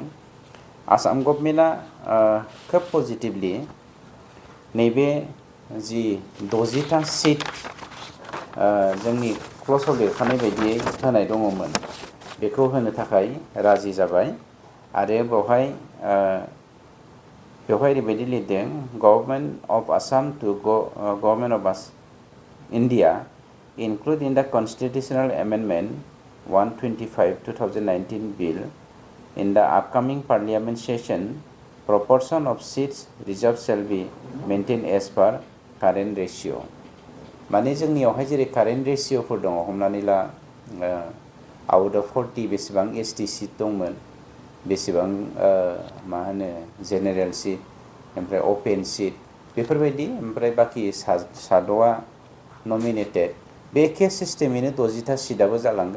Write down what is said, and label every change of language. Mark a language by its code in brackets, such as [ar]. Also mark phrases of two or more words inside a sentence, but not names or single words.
[brx] आसाम गभर्नमेन्टआ खोब पजिटिभलि नैबे जि 60टा सिट जोंनि क्ल'जआव लिरखानाय बायदियै होनाय दङमोन, बेखौ होनो थाखाय राजि जाबाय। आरो बेवहाय ओरैबायदि लिरदों, [en] government of Assam to government of India include in the constitutional amendment 125/2019 bill in the upcoming parliament session, proportion of seats reserved shall be maintained as per current ratio. [brx] माने जोंनियावहाय जेरै कारेन्ट रेशियोफोर दङ, हमनानै ला [en] out of [brx] 40 बेसेबां [en] ST seat [brx] दंमोन, बेसेबां [en] general seat, [brx] ओमफ्राय [en] open seat, [brx] बेफोरबायदि, ओमफ्राय बाखि साद'आ नमिनेटेड, बे एखे सिस्टेमैनो 60टा सिटआबो जालांगोन।